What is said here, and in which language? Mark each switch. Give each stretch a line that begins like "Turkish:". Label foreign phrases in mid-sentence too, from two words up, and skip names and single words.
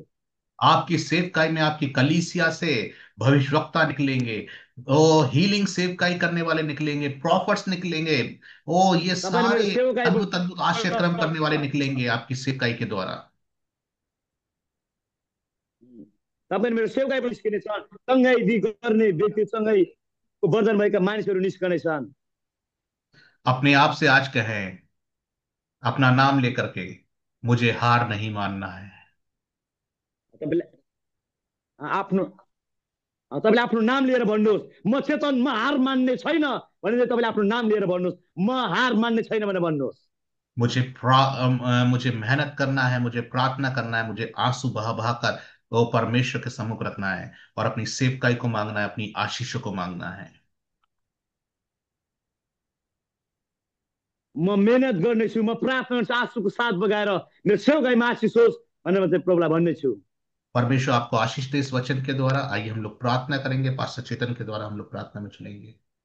Hindi: आपकी सेवकाई में, आपकी कलीसिया से भविष्यवक्ता निकलेंगे। ओ हीलिंग सेवकाई करने वाले निकलेंगे, प्रॉफिट्स निकलेंगे। ओ ये
Nepali: तपाईँ र मेरो
Hindi: सारे अद्भुत
Nepali: सेवकाईबाट
Hindi: अद्भुत आश्चर्य कर्म करने वाले निकलेंगे आपकी सेवकाई के द्वारा।
Nepali: तपाईँ मेरो सेवकाई पनि निस्किने छन्, सँगै गर्ने व्यक्ति, सँगै वर्धन भएका मानिसहरू निस्कने छन्।
Hindi: अपने आप से आज कहें, अपना नाम लेकर के, मुझे हार नहीं मानना है।
Nepali: तपाईँले आफ्नो तपाईँले आफ्नो नाम लिएर भन्नुहोस्, म चेतन, म हार मान्ने छैन भनेर तपाईँले आफ्नो नाम लिएर भन्नुहोस्, म हार मान्ने छैन भनेर भन्नुहोस्।
Hindi: मुझे मेहनत करना है, मुझे प्रार्थना करना है, मुझे आंसू बहा बहा कर वो परमेश्वर के सम्मुख रखना है और अपनी सेवकाई को मांगना है, अपनी आशीषों को मांगना है।
Nepali: म मेहनत गर्नेछु, म प्रार्थना गर्छु आँसुको साथ बगाएर मेरो सेवकाईमा आशिष होस् भनेर म चाहिँ प्रभुलाई भन्नेछु।
Hindi: परमेश्वर आपको आशीष दे इस वचन के द्वारा। आइए हम लोग प्रार्थना करेंगे, पास्टर चेतन के द्वारा हम लोग प्रार्थना में चलेंगे।